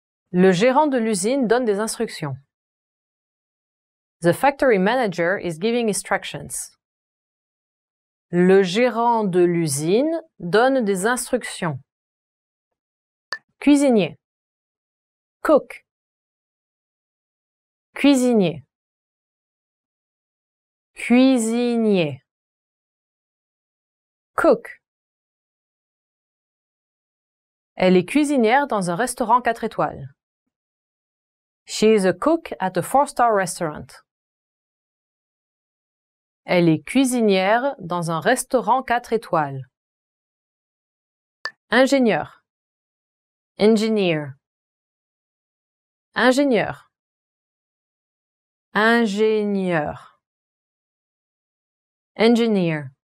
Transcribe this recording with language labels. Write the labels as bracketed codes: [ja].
[fr] Le gérant de l'usine donne des instructions. [en] The factory manager is giving instructions. [fr] Le gérant de l'usine donne des instructions. Cuisinier. Cook. Cuisinier. Cuisinier. [en] Cook. [fr] Elle est cuisinière dans un restaurant 4 étoiles. [en] She is a cook at a 4-star restaurant. [fr] Elle est cuisinière dans un restaurant 4 étoiles. Ingénieur. Engineer. Ingénieur. Ingénieur. Engineer.